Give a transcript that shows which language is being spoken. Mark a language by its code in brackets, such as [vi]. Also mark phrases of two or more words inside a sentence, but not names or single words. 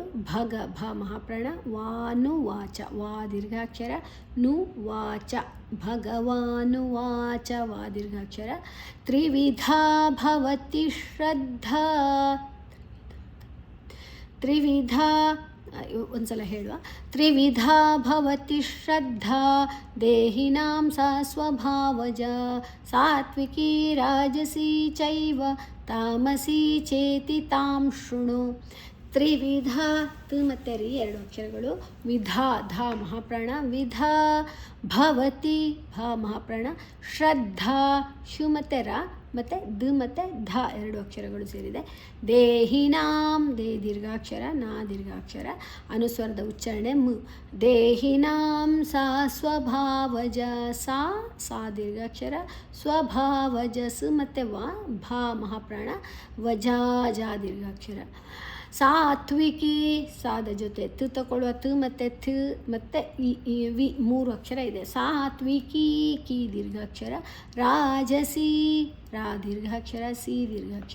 [kn] ಭಗ ಭ ಮಹಾಪ್ರಾಣ, ವಾನುವಾಚ ವಾ ದೀರ್ಘಾಕ್ಷರ, ನು ವಾಚ ಭಗವಾನುವಾಚ ವಾ ದೀರ್ಘಾಕ್ಷರ. [sa] ತ್ರಿವಿಧಾ ಭವತಿ ಶ್ರದ್ಧಾ. [kn] ತ್ರಿವಿಧಾ ಒಂದ್ಸಲ ಹೇಳುವ. [sa] ತ್ರಿವಿಧಾ ಭವತಿ ಶ್ರದ್ಧಾ ದೇಹಿನಾಂ ಸಾ ಸ್ವಭಾವಜ ಸಾತ್ವಿಕೀ ರಾಜಸೀ ಚೈವ ತಾಮಸೀ ಚೇತಿ ತಾಂ ಶೃಣು. [kn] ತ್ರಿವಿಧ ತು ಮತ್ತು ರಿ ಎರಡು ಅಕ್ಷರಗಳು. ವಿಧಾ ಧ ಮಹಾಪ್ರಾಣ, [sa] ವಿಧಾ ಭವತಿ [kn] ಭ ಮಹಾಪ್ರಾಣ, ಶ್ರದ್ಧಾ ಶು ಮತ್ತು ರ ಮತ್ತು ದ ಮತ್ತು ಧ ಎರಡು ಅಕ್ಷರಗಳು ಸೇರಿದೆ. ದೇಹಿನಾಂ ದೇ ದೀರ್ಘಾಕ್ಷರ, ನಾ ದೀರ್ಘಾಕ್ಷರ, ಅನುಸ್ವರದ ಉಚ್ಚಾರಣೆ ಮು. [sa] ದೇಹಿನಾಂ ಸಾ ಸ್ವಭಾವಜ [kn] ಸಾ ಸಾ ದೀರ್ಘಾಕ್ಷರ, ಸ್ವಭಾವಜ ಸ ಮತ್ತು ವ ಭ ಮಹಾಪ್ರಾಣ, ವಜಾ ಜ ದೀರ್ಘಾಕ್ಷರ. ಸಾತ್ವಿಕಿ ಸಾದ ಜೊತೆ ತು ತಗೊಳ್ಳುವ. ತು ಮತ್ತು ಥ್ ಮತ್ತು ಇ ವಿ ಮೂರು ಅಕ್ಷರ ಇದೆ. ಸಾತ್ವಿಕಿ ಕಿ ದೀರ್ಘಾಕ್ಷರ, ರಾಜಸಿ ರಾ ದೀರ್ಘಾಕ್ಷರ, ಸಿ ದೀರ್ಘಾಕ್ಷರ.